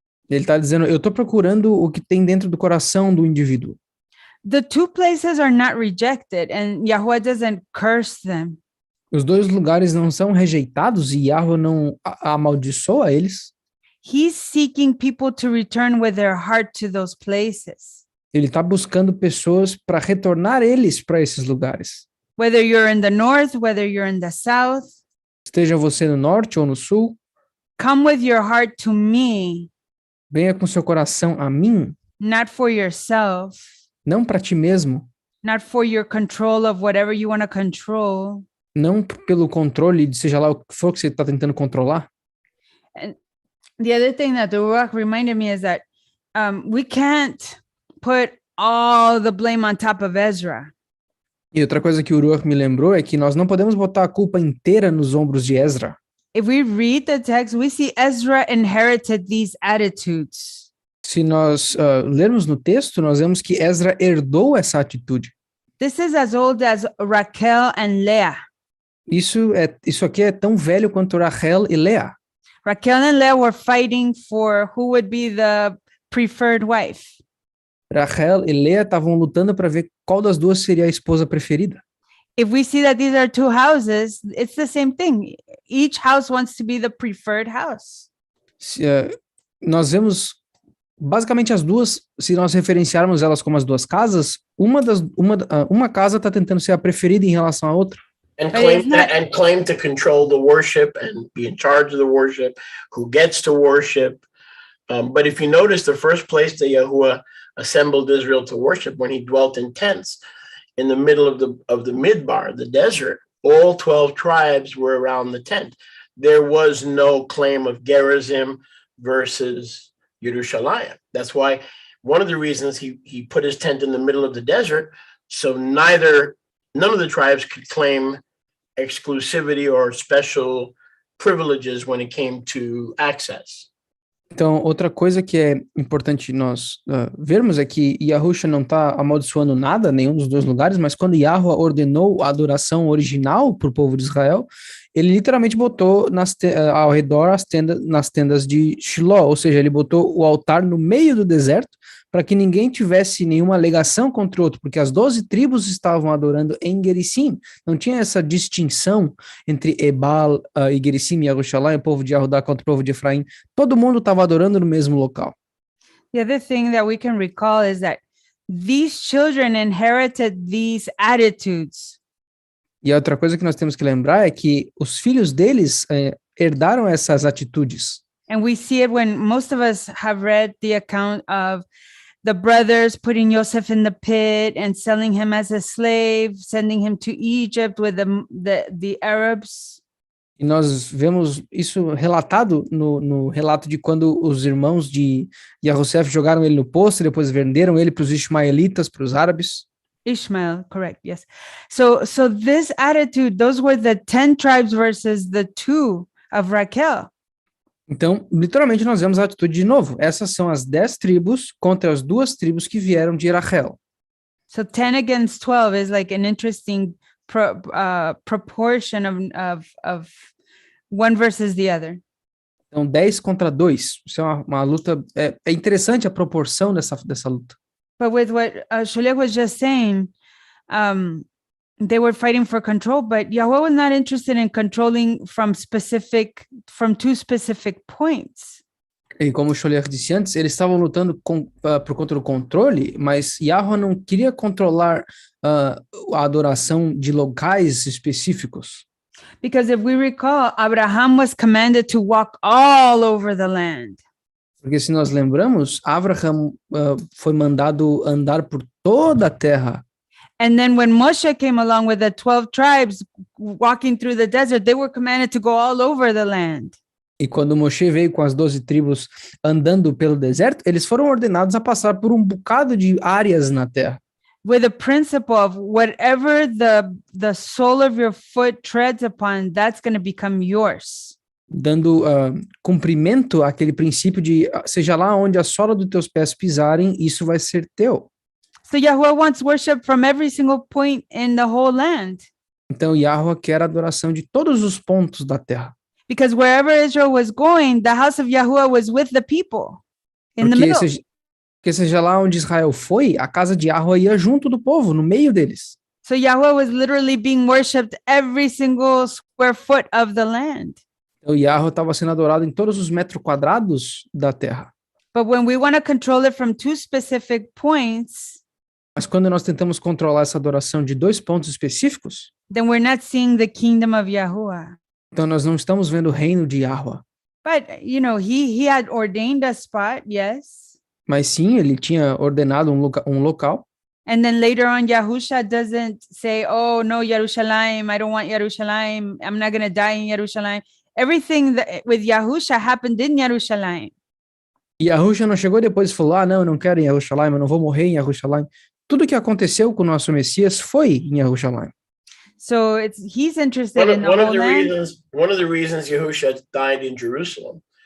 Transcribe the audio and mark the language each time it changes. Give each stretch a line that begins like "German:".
Portuguese: Ele está dizendo, eu estou procurando o que tem dentro do coração do indivíduo.
English: The two places are not rejected, and Yahweh doesn't curse them.
Portuguese: Os dois lugares não são rejeitados e Yahweh não amaldiçoa eles.
English: He's seeking people to return with their heart to those places.
Portuguese: Ele está buscando pessoas para retornar eles para esses lugares.
English: Whether you're in the north, whether you're in the south.
Portuguese: Esteja você no norte ou no sul.
English: Come with your heart to me.
Portuguese: Venha com seu coração a mim.
English: Not for yourself.
Portuguese: Não para ti mesmo.
English: Not for your control of whatever you want to control.
Portuguese: Não pelo controle de seja lá o que for que você está tentando controlar.
English: And the other thing that the Ruach reminded me is that we can't put all the blame on top of Ezra.
Portuguese: E outra coisa que o Ruach me lembrou é que nós não podemos botar a culpa inteira nos ombros de Ezra.
English: If we read the text, we see Ezra inherited these attitudes.
Portuguese: Se nós lermos no texto, nós vemos que Ezra herdou essa atitude.
English: This is as old as Raquel and Leah.
Portuguese: Isso aqui é tão velho quanto Rachel e Leah.
English: Raquel and Leah were fighting for who would be the preferred wife.
Portuguese: Rachel e Leah estavam lutando para ver qual das duas seria a esposa preferida.
English: If we see that these are two houses, it's the same thing. Each house wants to be the preferred house.
Portuguese: Nós vemos basicamente as duas, se nós referenciarmos elas como as duas casas, uma casa está tentando ser a preferida em relação à outra.
English: And claim to control the worship and be in charge of the worship, who gets to worship. But if you notice, the first place that Yahuwah assembled Israel to worship, when he dwelt in tents in the middle of the midbar, the desert, all 12 tribes were around the tent. There was no claim of Gerizim versus Yerushalayim. That's why one of the reasons he put his tent in the middle of the desert, so none of the tribes could claim exclusivity or special privileges when it came to access.
Portuguese: Então, outra coisa que é importante nós vermos é que Yahusha não está amaldiçoando nada, nenhum dos dois lugares, mas quando Yahweh ordenou a adoração original para o povo de Israel, ele literalmente botou ao redor nas tendas de Shiloh, ou seja, ele botou o altar no meio do deserto para que ninguém tivesse nenhuma alegação contra o outro, porque as 12 tribos estavam adorando em Gerizim. Não tinha essa distinção entre Ebal e Gerizim e Yerushalayim, o povo de Yahudá contra o povo de Efraim. Todo mundo estava adorando no mesmo local.
English: The other thing that we can recall is that these children inherited these attitudes.
Portuguese: E a outra coisa que nós temos que lembrar é que os filhos deles herdaram essas atitudes.
English: And we see it when most of us have read the account of the brothers putting Joseph in the pit and selling him as a slave, sending him to Egypt with the Arabs.
Portuguese: E nós vemos isso relatado no relato de quando os irmãos de Yosef jogaram ele no poço e depois venderam ele para os ismaelitas, para os árabes.
English: Ishmael, correct, yes. So this attitude, those were the 10 tribes versus the 2 of Raquel.
Portuguese: Então, literalmente, nós vemos a atitude de novo. Essas são as 10 tribos contra as 2 tribos que vieram de Rachel.
English: So 10 against 12 is like an interesting proportion of one versus the other.
Portuguese: Então, 10 contra 2. Isso é uma luta. É interessante a proporção dessa luta.
English: But with what Sholek was just saying, they were fighting for control, but Yahweh was not interested in controlling from two specific points.
Portuguese: E como o Scholler disse antes, eles estavam lutando por conta do controle, mas Yahweh não queria controlar a adoração de locais específicos.
English: Because if we recall, Abraham was commanded to walk all over the land.
Portuguese: Porque se nós lembramos, Abraham foi mandado andar por toda a terra.
English: And then when Moshe came along with the 12 tribes walking through the desert, they were commanded to go all over the land.
Portuguese: E quando Moshe veio com as 12 tribos andando pelo deserto, eles foram ordenados a passar por um bocado de áreas na terra.
English: With the principle of whatever the sole of your foot treads upon, that's going to become yours.
Portuguese: Dando cumprimento àquele princípio de seja lá onde a sola dos teus pés pisarem, isso vai ser teu.
English: So Yahweh wants worship from every single point in the whole land.
Portuguese: Então Yahweh quer a adoração de todos os pontos da terra.
English: Because wherever Israel was going, the house of Yahuwah was with the people in the middle.
Portuguese: Porque seja lá onde Israel foi, a casa de Yahweh ia junto do povo, no meio deles.
English: So Yahweh was literally being worshipped every single square foot of the land.
Portuguese: Então Yahweh estava sendo adorado em todos os metros quadrados da terra.
English: But when we want to control it from two specific points,
Portuguese: mas quando nós tentamos controlar essa adoração de 2 pontos específicos,
English: then we're not seeing the kingdom of Yahuwah.
Portuguese: Então nós não estamos vendo o reino de Yahweh.
English: But he had ordained a spot, yes.
Portuguese: Mas sim, ele tinha ordenado um local.
English: And then later on, Yahusha doesn't say, "Oh no, Yerushalayim, I don't want Yerushalayim. I'm not going to die in Yerushalayim." Everything with Yahusha happened in Yerushalayim.
Portuguese: E Yahusha não chegou depois e falou: não, eu não quero em Yerushalayim, eu não vou morrer em Yerushalayim. Tudo que aconteceu com o nosso Messias foi em Yerushalayim.
English: So he's interested in the whole land. One of the reasons Yahusha died in Jerusalem.